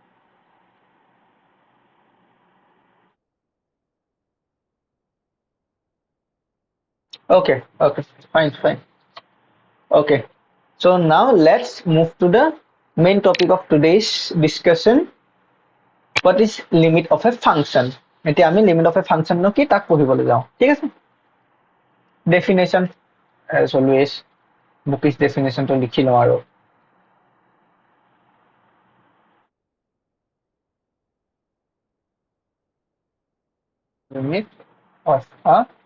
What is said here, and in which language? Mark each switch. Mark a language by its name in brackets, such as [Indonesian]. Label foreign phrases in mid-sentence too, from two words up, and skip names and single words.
[English] Okay, okay, fine, fine. Okay, so now let's move to the main topic of today's discussion. What is limit of a function? [Assamese] এতিয়া আমি [English] limit of a function [Assamese] নো কি তাক পঢ়িবলৈ যাওঁ, ঠিক আছে। [English] Definition as always bookish definition to [Assamese] লিখি লওঁ আৰু [English] limit of a